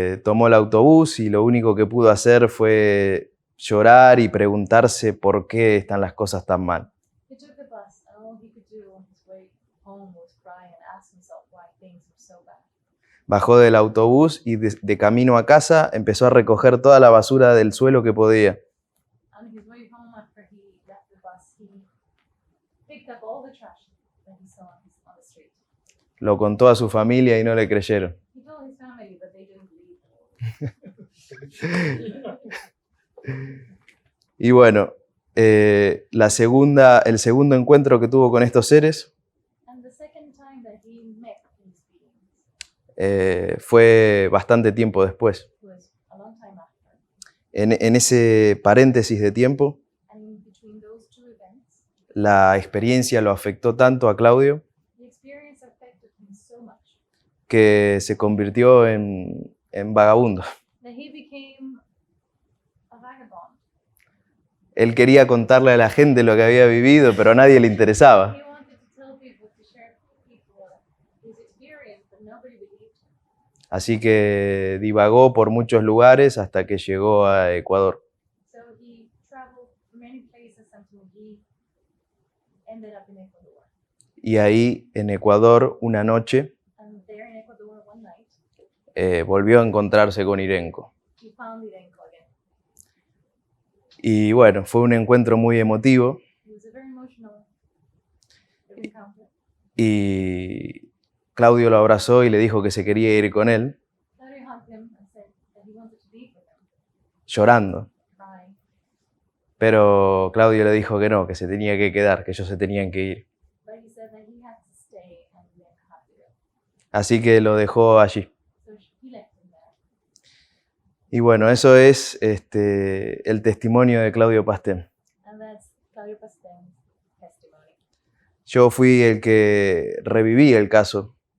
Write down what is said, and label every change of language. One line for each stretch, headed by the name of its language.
Spanish: Tomó el autobús y lo único que pudo hacer fue llorar y preguntarse por qué están las cosas tan mal.
English: He took the bus, and all he could do on his way home was cry and ask himself why things were so bad.
Spanish: Bajó del autobús y de camino a casa empezó a recoger toda la basura del suelo que podía.
English: On his way home, after he left the bus, he picked up all the trash that he saw on the street.
Spanish: Lo contó a su familia y no le creyeron.
English: He told his family, but they didn't believe him.
Spanish: Y bueno, el segundo encuentro que tuvo con estos seres
English: And the second time that he met these beings
Spanish: fue bastante tiempo después.
English: was a long time after.
Spanish: En ese paréntesis de tiempo,
English: And in between those two events,
Spanish: la experiencia lo afectó tanto a Claudio
English: the experience affected him so much
Spanish: que se convirtió en vagabundo.
English: that he became a vagabond.
Spanish: Él quería contarle a la gente lo que había vivido, pero a nadie le interesaba.
English: He wanted to tell people, to share with people his experience, but nobody believed him.
Spanish: Así que divagó por muchos lugares hasta que llegó a Ecuador.
English: So he traveled many places until he ended up in Ecuador.
Spanish: Y ahí, en Ecuador, una noche,
English: And there in Ecuador one night,
Spanish: volvió a encontrarse con Irenco.
English: he found Irenco again.
Spanish: Y bueno, fue un encuentro muy emotivo
English: It was a very emotional encounter.
Spanish: y Claudio lo abrazó y le dijo que se quería ir con él,
English: Claudio hugged him and said that he wanted to be with him,
Spanish: llorando.
English: crying.
Spanish: Pero Claudio le dijo que no, que se tenía que quedar, que ellos se tenían que ir.
English: But he said that he had to stay and Irenco had to go.
Spanish: Así que lo dejó allí.
English: So he left him there.
Spanish: Y bueno, eso es el testimonio de Claudio Pastén.
English: And that's Claudio Pasten's testimony.
Spanish: Yo fui el que reviví el caso